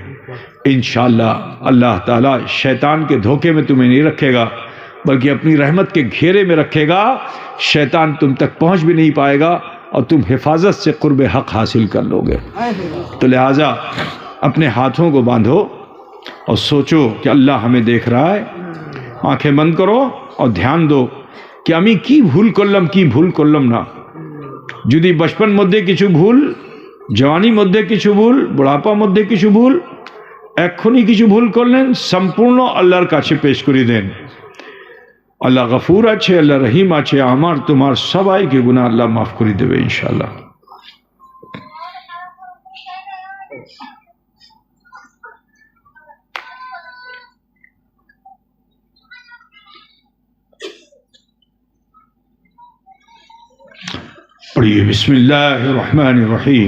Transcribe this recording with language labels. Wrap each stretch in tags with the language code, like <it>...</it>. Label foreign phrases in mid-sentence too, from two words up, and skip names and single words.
<ur>انشاءاللہ اللہ تعالیٰ شیطان کے دھوکے میں تمہیں نہیں رکھے گا بلکہ اپنی رحمت کے گھیرے میں رکھے گا. شیطان تم تک پہنچ بھی نہیں پائے گا اور تم حفاظت سے قرب حق حاصل کر لو گے. تو لہٰذا اپنے ہاتھوں کو باندھو اور سوچو کہ اللہ ہمیں دیکھ رہا ہے. آنکھیں بند کرو اور دھیان دو کہ</ur> <bn>আমি কি ভুল করলাম না. যদি বচপন মধ্যে কিছু ভুল, জওয়ানি মধ্যে কিছু ভুল, বুড়াপা মধ্যে কিছু ভুল, এক্ষুনি কিছু ভুল করলেন, সম্পূর্ণ আল্লাহর কাছে পেশ করে দেন. আল্লাহ গফুর আছে, আল্লাহ রহিম আছে. আমার তোমার সবাইকে গুনাহ আল্লাহ মাফ করে দেবে ইনশাআল্লাহ.</bn> <ur>پڑھیے</ur> <ar>بسم اللہ الرحمن الرحیم.</ar>